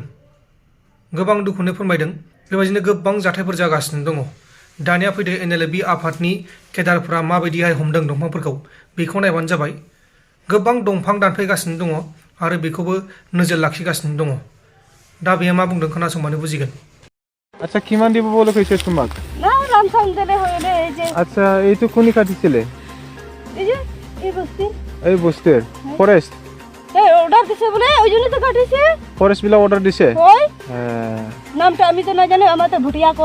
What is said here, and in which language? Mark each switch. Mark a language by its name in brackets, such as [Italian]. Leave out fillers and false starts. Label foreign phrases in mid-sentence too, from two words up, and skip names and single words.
[Bodo] गोबां दुखुनो फोरमायदों। बेबायदिनो गोबां जाथायफोर जागासिनो दङ। दानिया फैदो nlfbya आफादनि केदारफोरा माबायदिहाय हमदों दंफांफोरखौ, बेखौ नायबानो जाबाय। गोबां दंफां दानफायगासिनो दङ आरो बेखौबो नोजोर लाखिगासिनो दङ। दा बेयो मा बुंदों खोनासंबानो बुजिगोन। [Assamese] আচ্ছা কিমান দিব বলে কইছে তোমাক? না রামসাম দেলে হইলে এই যে আচ্ছা এই তো কোনি কাটিছিলে? এই যে এই বস্তি। এই বস্তির ফরেস্ট? এই অর্ডার দিছে বলে ওই জন্য তো কাটিছে। ফরেস্ট বিলা অর্ডার দিছে? হয়। নামটা আমি তো না জানি, আমার তো ভুটিয়া কয়।